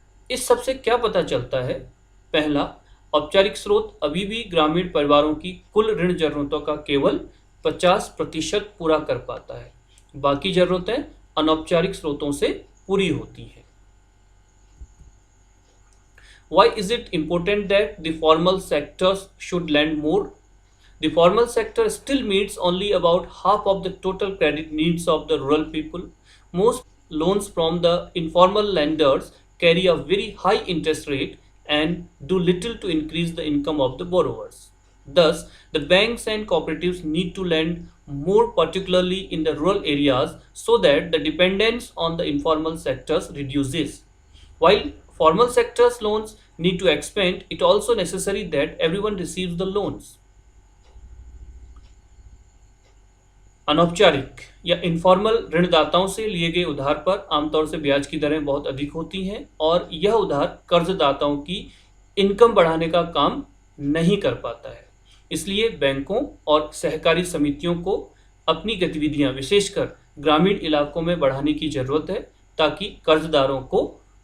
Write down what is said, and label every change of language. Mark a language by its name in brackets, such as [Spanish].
[Hindi] इस सब से क्या पता चलता है? पहला, औपचारिक स्रोत अभी भी ग्रामीण परिवारों की कुल ऋण जरूरतों का केवल 50% पूरा कर पाता है। बाकी जरूरतें अनौपचारिक स्रोतों से पूरी होती हैं। [English] Why is it important that the formal sectors should lend more? The formal sector still meets only about half of the total credit needs of the rural people. Most loans from the informal lenders carry a very high interest rate and do little to increase the income of the borrowers. Thus, the banks and cooperatives need to lend more, particularly in the rural areas, so that the dependence on the informal sectors reduces. While formal sectors loans need to expand, it also necessary that everyone receives the loans. [Hindi] अनौपचारिक या informal ऋणदाताओं से लिए गए उधार पर आमतौर से ब्याज की दरें बहुत अधिक होती हैं और यह उधार कर्जदाताओं की इनकम बढ़ाने का काम नहीं कर पाता है। इसलिए बैंकों और सहकारी समितियों को अपनी गतिविधियां विशेषकर ग्रामीण इलाकों में बढ़ाने की जरूरत है, ताकि कर्जदारों को